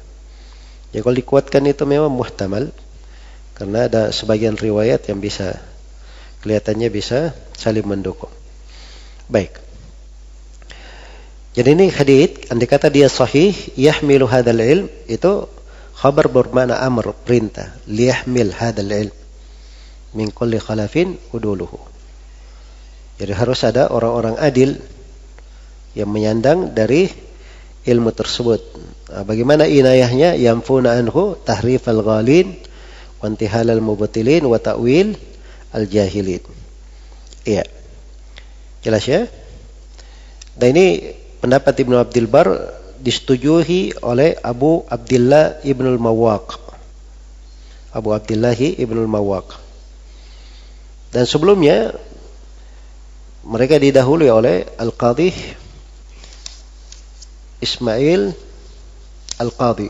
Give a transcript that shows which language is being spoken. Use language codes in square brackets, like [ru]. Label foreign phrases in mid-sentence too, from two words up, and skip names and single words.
[id] Ya, kalau dikuatkan itu memang muhtamal karena ada sebagian riwayat yang bisa kelihatannya bisa saling mendukung. Baik. Jadi ini hadits andai kata dia sahih [ar] يحمل هذا العلم, [id] itu khabar bermakna amr, perintah, [ar] ليحمل هذا العلم من كل خلف عدوله. [id] Jadi harus ada orang-orang adil yang menyandang dari ilmu tersebut. Bagaimana inayahnya? [ar] ينفون عنه تحريف الغالين وانتحال المبطلين وتأويل الجاهلين. [id] Iya. Jelas ya? Dan ini pendapat Ibnu Abdul Bar disetujui oleh Abu Abdillah Ibnul Mawwaq. Abu Abdillah Ibnul Mawwaq. Dan sebelumnya mereka didahului oleh Al-Qadhi Ismail Al-Qadhi.